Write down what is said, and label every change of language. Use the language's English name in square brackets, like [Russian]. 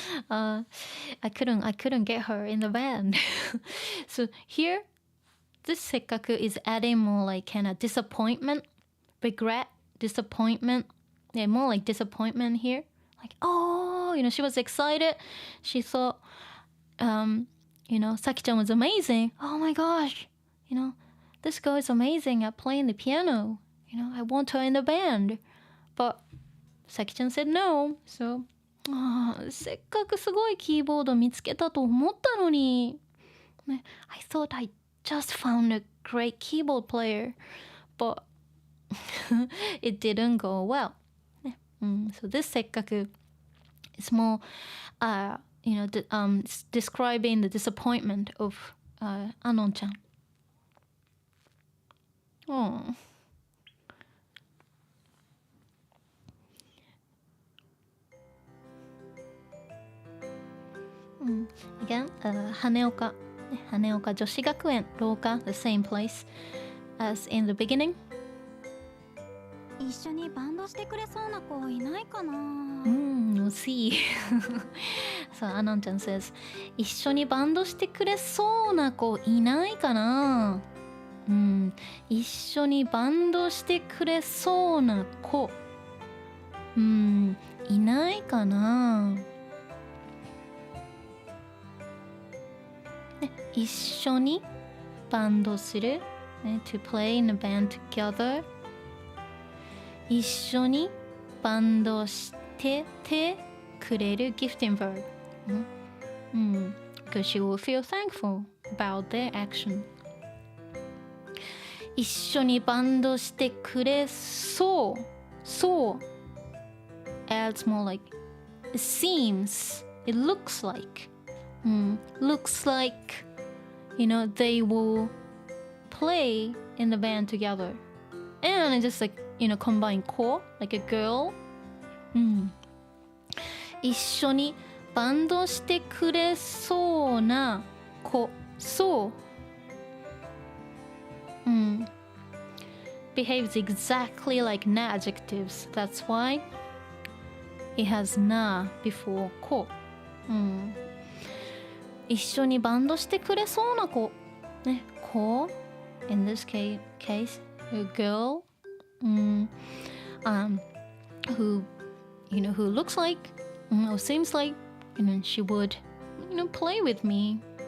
[English] I couldn't get her in the band. So here, this せっかく is adding more like kind of disappointment, regret, disappointment. Yeah, more like disappointment here. Like, oh, she was excited. She thought, Saki-chan was amazing. Oh my gosh, this girl is amazing at playing the piano. I want her in the band. But Saki-chan said no. [Japanese] So, せっかくすごいキーボード見つけたと思ったのに。 [English] I thought I just found a great keyboard player. But it didn't go well. So this せっかく is more, describing the disappointment of Anon-chan. Oh. Again, Haneoka 女子学園廊下 the same place as in the beginning. [Japanese] 一緒にバンドしてくれそうな子いないかな。 [English] we'll see. So Anon-chan says, [Japanese] 一緒にバンドしてくれそうな子いないかな。一緒にバンドしてくれそうな子。いないかな。一緒にバンドする。 [English] To play in a band together. [Japanese] 一緒にバンドしててくれる [English] gifting verb. Because she will feel thankful about their action. [Japanese] 一緒にバンドしてくれそう。 [English] そう adds more like it seems, it looks like. Looks like, they will play in the band together. And just like, combine ko, like a girl. [Japanese] 一緒にバンドしてくれそうな子。そう。 [English] Behaves exactly like na adjectives. That's why it has na before ko. [Japanese] 一緒にバンドしてくれそうな子。 [English] ね、子 in this case, a girl who looks like or seems like she would play with me.